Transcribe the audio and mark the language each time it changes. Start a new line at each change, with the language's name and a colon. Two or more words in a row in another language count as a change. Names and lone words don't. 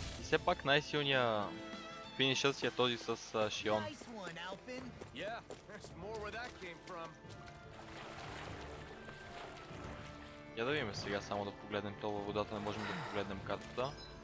Bulgarian: все пак най-силният финишър си е този с Шион.
English: Nice one, Alphin. Yeah, there's more where that came from.
Bulgarian: Я да видим сега, само да погледнем това във водата, не можем да погледнем картата.